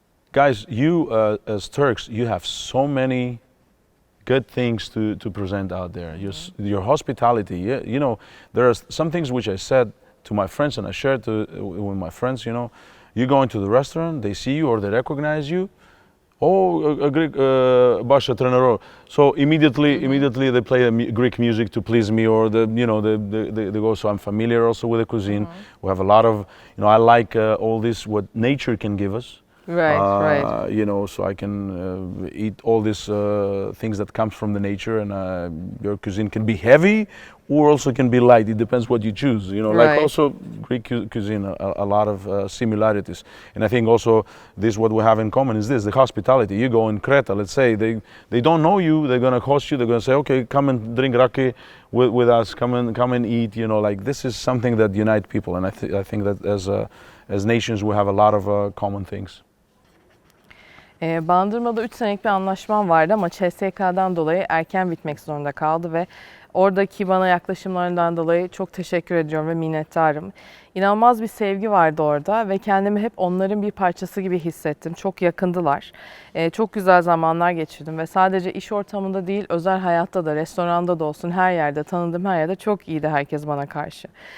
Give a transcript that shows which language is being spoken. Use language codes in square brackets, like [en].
[en] Guys, you as Turks, you have so many good things to present out there. Your hospitality, you know, there are some things which I said to my friends and I shared with my friends, you know, you go into the restaurant, they see you or they recognize you. Oh, a Greek Başantrenörü. So immediately they play Greek music to please me, or they go. So I'm familiar also with the cuisine. We have a lot of, you know, I like all this what nature can give us. Right. You know, so I can eat all these things that comes from the nature, and your cuisine can be heavy or also can be light. It depends what you choose. You know, like also Greek cuisine, a lot of similarities. And I think also this what we have in common is this: the hospitality. You go in Crete, let's say they don't know you, they're gonna host you. They're gonna say, okay, come and drink raki with us. Come and eat. You know, like this is something that unite people, and I think that as nations we have a lot of common things. [tr] Bandırma'da 3 senelik bir anlaşmam vardı ama CSK'dan dolayı erken bitmek zorunda kaldı ve oradaki bana yaklaşımlarından dolayı çok teşekkür ediyorum ve minnettarım. İnanılmaz bir sevgi vardı orada ve kendimi hep onların bir parçası gibi hissettim. Çok yakındılar. Çok güzel zamanlar geçirdim ve sadece iş ortamında değil, özel hayatta da, restoranda da olsun, her yerde, tanıdığım her yerde çok iyiydi herkes bana karşı.